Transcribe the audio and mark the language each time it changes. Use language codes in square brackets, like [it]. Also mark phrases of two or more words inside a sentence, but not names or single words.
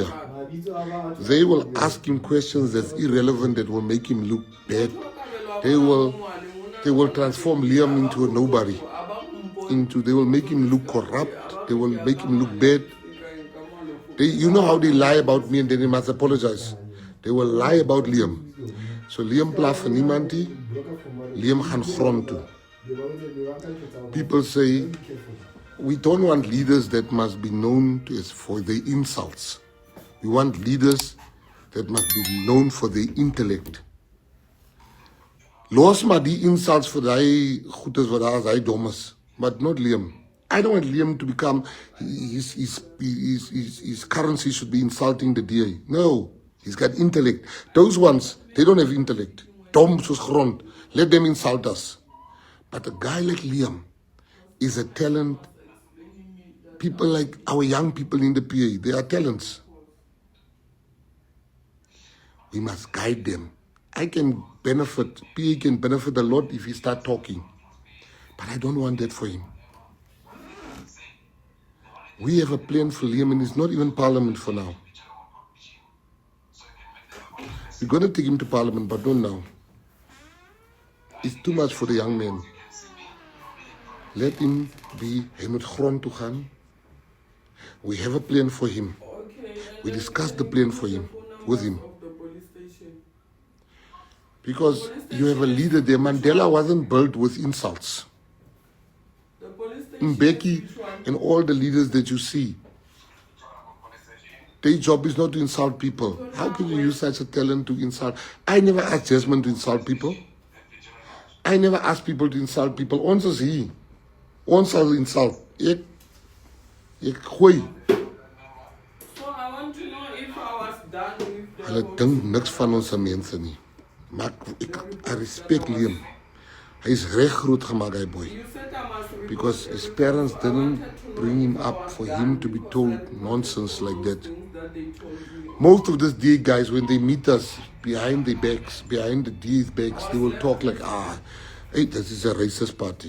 [en] They will ask him questions that's irrelevant, that will make him look bad. They will transform Liam into a nobody. They will make him look corrupt. They will make him look bad. You know how they lie about me and then they must apologize. They will lie about Liam. [af] So Liam plaas vir niemand nie. Liam gaan grond toe. [en] People say We don't want leaders that must be known for their insults. We want leaders that must be known for their intellect. [af] Los maar die insults vir die goedes wat daar is, hy dom is. [en] But not Liam. I don't want Liam to become, his currency should be insulting the DA. No, he's got intellect. Those ones, they don't have intellect. [af] Dom soos grond. [en] Let them insult us. But a guy like Liam is a talent. People like our young people in the PA, they are talents. We must guide them. I can benefit, PA can benefit a lot if he start talking. But I don't want that for him. We have a plan for Liam and it's not even Parliament for now. We're going to take him to Parliament, but not now. It's too much for the young man. Let him be, [af] hy moet grond toe gaan. [en] We have a plan for him. We discussed the plan for him, with him. Because you have a leader there. Mandela wasn't built with insults. Mbeki and all the leaders that you see, their job is not to insult people. How can you use such a talent to insult? I never asked Jasmine to insult people. I never asked people to insult people. [af] Ons is hier. Ons sal insult. Ek gooi. [en] So I want to know if I was done with the [af] Hulle dink niks van ons mense nie. [en] Maar I respect Liam. [af] Hy is reg groot gemaak, hy boy. [en] Because his parents didn't bring him up for him to be told nonsense like that. Most of these DA guys, when they meet us behind the backs, behind the DA's backs, they will talk like, hey, this is a racist party.